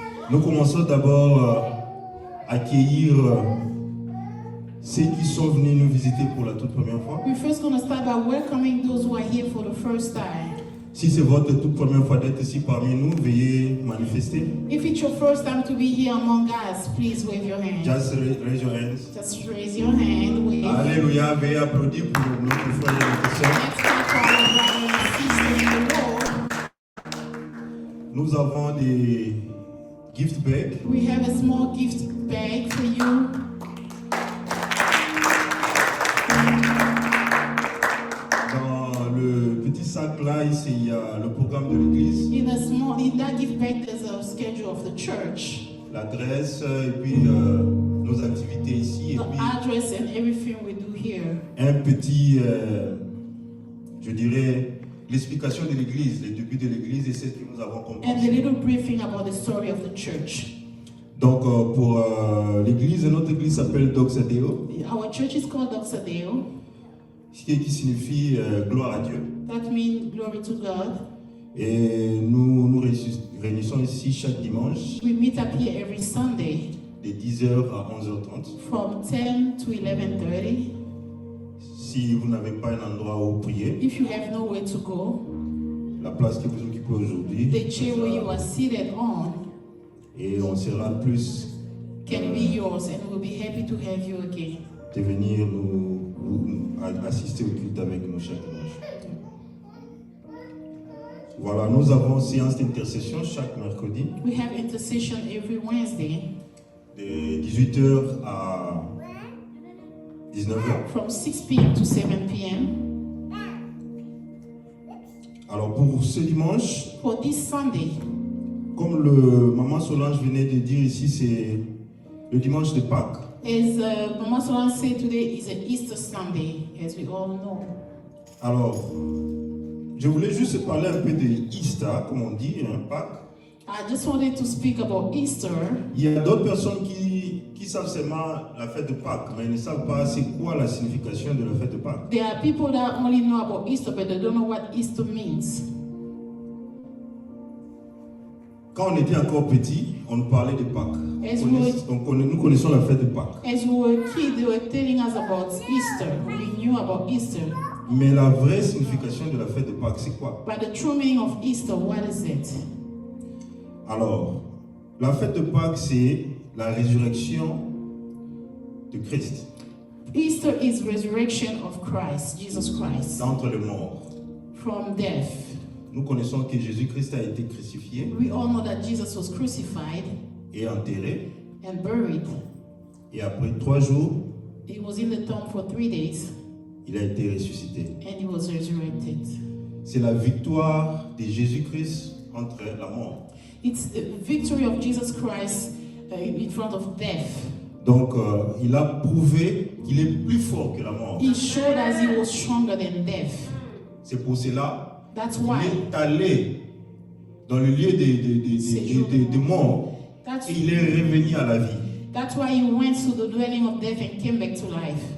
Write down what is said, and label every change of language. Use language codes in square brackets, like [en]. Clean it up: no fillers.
[fr] Nous commençons d'abord à accueillir ceux qui sont venus nous visiter pour la toute première fois. [en] We're first going to start by welcoming those who are here for the first time. [fr] Si c'est votre toute première fois d'être ici parmi nous, veuillez manifester. [en] If it's your first time to be here among us, please wave your hand. Just raise your hands. Just raise your hand. Wave. [fr] Alléluia, veuillez applaudir pour notre frère et notre sœur. [en] Let's clap for our brothers and sisters in the Lord. [fr] Nous avons [en] gift bag. We have a small gift bag for you. [fr] Dans le petit sac là, ici, il y a le programme de l'église, In that gift bag, there's a schedule of the church, l'adresse et puis nos activités ici. Et [en] the [fr] puis [en] address, and everything we do here. [fr] un petit, je dirais, l'explication de l'église, les débuts de l'église et ce que nous avons [en] And a [fr] compris. [en] little briefing about the story of the church. [fr] Donc pour l'église, notre église s'appelle Doxa Deo, [en] Our church is called Doxa Deo. [fr] ce qui signifie gloire à Dieu. [en] That means glory to God. [fr] Et nous nous réunissons ici chaque dimanche [en] We meet up here every Sunday [fr] de 10h à 11h30. [en] from 10 to 11:30. [fr] Si vous n'avez pas un endroit où prier, [en] If you have nowhere to go, [fr] la place que vous occupez aujourd'hui, [en] the chair where you are seated on [fr] et on sera plus [en] can be yours, and we'll be happy to have you again. [fr] de venir nous assister au culte avec nous chaque dimanche. Voilà, nous avons séance d'intercession chaque mercredi [en] We have intercession every Wednesday [fr] de 18h à 19h. [en] from 6 p.m. to 7 p.m. [fr] Alors pour ce dimanche, [en] For this Sunday, [fr] comme le maman Solange venait de dire ici, c'est le dimanche de Pâques. [en] as Mama Solan said, today is an Easter Sunday, as we all know. [fr] Alors, je voulais juste parler un peu de Easter, comme on dit, hein, Pâques. [en] I just wanted to speak about Easter. [fr] Il y a d'autres personnes qui savent seulement la fête de Pâques, mais ils ne savent pas c'est quoi la signification de la fête de Pâques. [en] There are people that only know about Easter, but they don't know what Easter means. [fr] Quand on était encore petit, on nous parlait de Pâques. Est-ce Nous connaissons la fête de Pâques. [en] As we were kids, they were telling us about Easter. We knew about Easter. [fr] Mais la vraie signification de la fête de Pâques, c'est quoi? [en] But the true meaning of Easter, what is it? [fr] Alors, la fête de Pâques, c'est la résurrection de Christ [en] Easter is resurrection of Christ, Jesus Christ, [fr] d'entre les morts. [en] from death. [fr] Nous connaissons que Jésus-Christ a été crucifié [en] We all know that Jesus was crucified [fr] et enterré. [en] and buried. [fr] Et après 3 jours, [en] He was in the tomb for 3 days [fr] il a été ressuscité. [en] and he was resurrected. [fr] C'est la victoire de Jésus-Christ contre la mort. [en] It's the victory of Jesus Christ in front of death. [fr] Donc, il a prouvé qu'il est plus fort que la mort. [en] He showed us he was stronger than death. [fr] C'est pour cela [en] That's [fr] qu'il [en] why. [fr] est allé dans le lieu de mort [en] That's, [fr] et il est revenu à la vie. [en] that's why he went to the dwelling of death and came back to life.